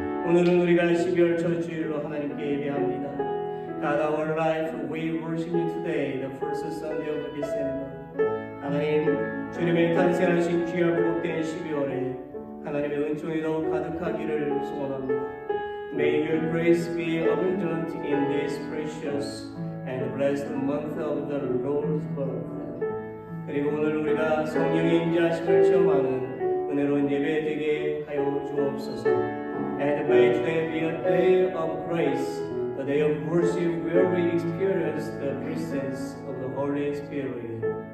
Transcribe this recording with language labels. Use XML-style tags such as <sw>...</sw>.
<ko>오늘은 우리가 12월 첫 주일로 하나님께 예배합니다.</ko> <en>God, our life, we worship you today, the first Sunday of December.</en> <ko>하나님, 주님의 탄생하신 귀하고 복된 12월에 하나님의 은총이 더욱 가득하기를 소원합니다.</ko> <en>May your grace be abundant in this precious and blessed month of the Lord's birth.</en> <ko>그리고 오늘 우리가 성령의 임재하심을 체험하는 은혜로운 예배 되게 하여 주옵소서.</ko> <en>And may today be a day of grace, a day of worship where we experience the presence of the Holy Spirit.</en>